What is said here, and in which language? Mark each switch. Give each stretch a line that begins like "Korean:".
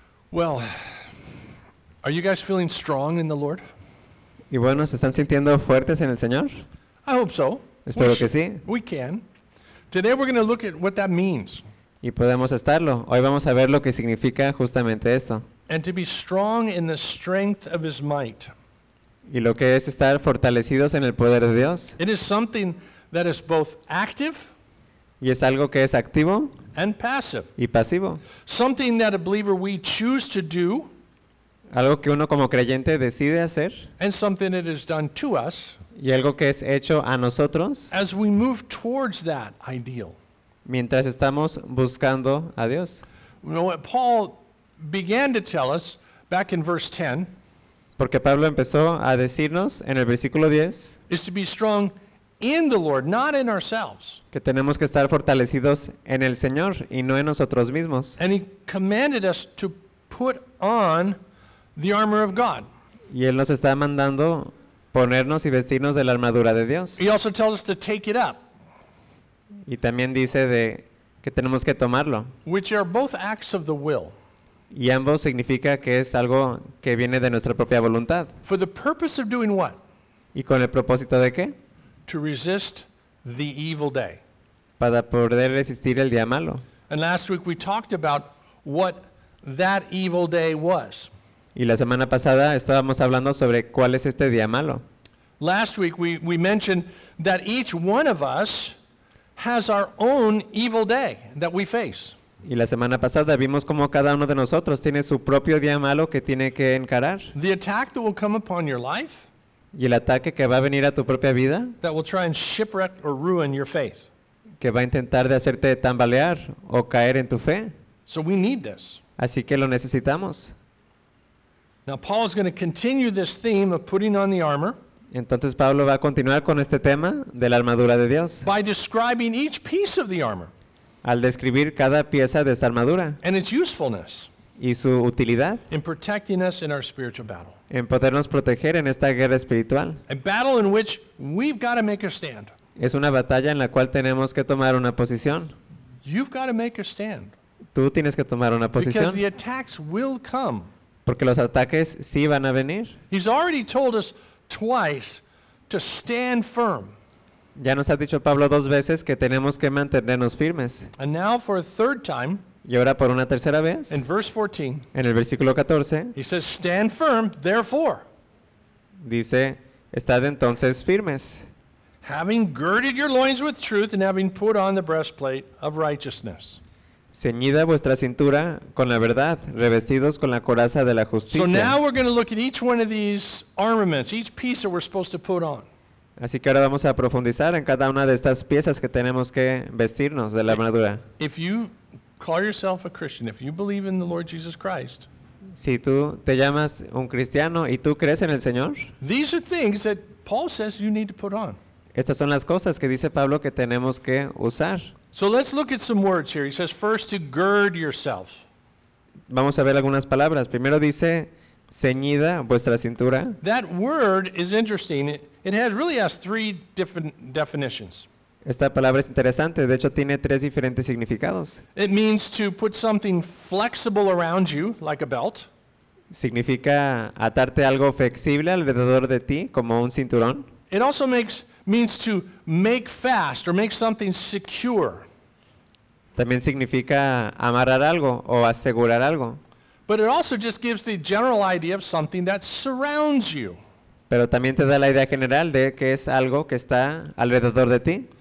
English: Well, are you guys feeling strong in the Lord?
Spanish: Y bueno, ¿se están sintiendo fuertes en el Señor?
English: I hope so.
Spanish: Espero que sí.
English: We can. Today we're going to look at what that means.
Spanish: Y podemos estarlo. Hoy vamos a ver lo que significa justamente esto.
English: And to be strong in the strength of His might.
Spanish: Y lo que es estar fortalecidos en el poder de Dios.
English: It is something that is both active.
Spanish: Y es algo que es activo.
English: And passive.
Spanish: Y pasivo.
English: Something that a believer we choose to do.
Spanish: Algo que uno como creyente decide hacer.
English: And something that is done to us.
Spanish: Y algo que es hecho a nosotros.
English: As we move towards that ideal.
Spanish: Mientras estamos buscando a Dios.
English: You know what Paul began to tell us back in verse 10.
Spanish: Porque Pablo empezó a decirnos en el versículo 10.
English: Is to be strong in the Lord, not in ourselves.
Spanish: Que tenemos que estar fortalecidos en el Señor y no en nosotros mismos.
English: And he commanded us to put on the armor of God.
Spanish: Y él nos está mandando ponernos y vestirnos de la armadura de Dios.
English: He also tells us to take it up.
Spanish: Y también dice de que tenemos que tomarlo.
English: Which are both acts of the will.
Spanish: Y ambos significa que es algo que viene de nuestra propia voluntad.
English: For the purpose of doing what?
Spanish: ¿Y con el propósito de qué?
English: To resist the evil day.
Spanish: Para poder resistir el día malo.
English: And last week we talked about what that evil day was.
Spanish: Y la semana pasada estábamos hablando sobre cuál es este día malo.
English: Last week we mentioned that each one of us has our own evil day that we face.
Spanish: Y la semana pasada vimos cómo cada uno de nosotros tiene su propio día malo que tiene que encarar.
English: The attack that will come upon your life.
Spanish: Y el ataque que va a venir a tu propia vida.
English: That will try and shipwreck or ruin your faith.
Spanish: Que va a intentar de hacerte tambalear o caer en tu fe.
English: So we need this.
Spanish: Así que lo necesitamos.
English: Now Paul is going to continue this theme of putting on the armor.
Spanish: Entonces Pablo va a continuar con este tema de la armadura de Dios.
English: By describing each piece of the armor.
Spanish: Al describir cada pieza de esta armadura.
English: And its usefulness.
Spanish: Y su utilidad.
English: In protecting us in our spiritual battle.
Spanish: En podernos proteger en esta guerra espiritual.
English: A battle in which we've got to make a stand.
Spanish: Es una batalla en la cual tenemos que tomar una posición.
English: You've got to make a stand.
Spanish: Tú tienes que tomar una posición.
English: Because the attacks will come.
Spanish: Porque los ataques sí van a venir.
English: He's already told us twice to stand firm.
Spanish: Ya nos ha dicho Pablo dos veces que tenemos que mantenernos firmes.
English: And now for a third time.
Spanish: Y ahora por una tercera vez.
English: In verse 14.
Spanish: En el versículo 14.
English: He says, "Stand firm, therefore."
Spanish: Dice, "Estad entonces firmes."
English: Having girded your loins with truth and having put on the breastplate of righteousness.
Spanish: Ceñida vuestra cintura con la verdad, revestidos con la coraza de la justicia.
English: So now we're going to look at each one of these armaments, each piece that we're supposed to put on.
Spanish: Así que ahora vamos a profundizar en cada una de estas piezas que tenemos que vestirnos de la armadura.
English: If you call yourself a Christian, if you believe in the Lord Jesus Christ,
Spanish: si tú te llamas un cristiano y tú crees en el Señor,
English: these are things that Paul says you need to put on.
Spanish: Estas son las cosas que dice Pablo que tenemos que usar.
English: So let's look at some words here. He says, first, to gird yourself.
Spanish: Vamos a ver algunas palabras. Primero dice, ceñida vuestra cintura.
English: That word is interesting. It has really has three different definitions.
Spanish: Esta palabra es interesante. De hecho, tiene tres diferentes significados.
English: It means to put something flexible around you, like a belt.
Spanish: Significa atarte algo flexible alrededor de ti, como un cinturón.
English: It also means to make fast or make something secure.
Spanish: También significa amarrar algo o asegurar algo.
English: But it also just gives the general idea of something that surrounds you.
Spanish: Pero también te da la idea general de que es algo que está alrededor de ti.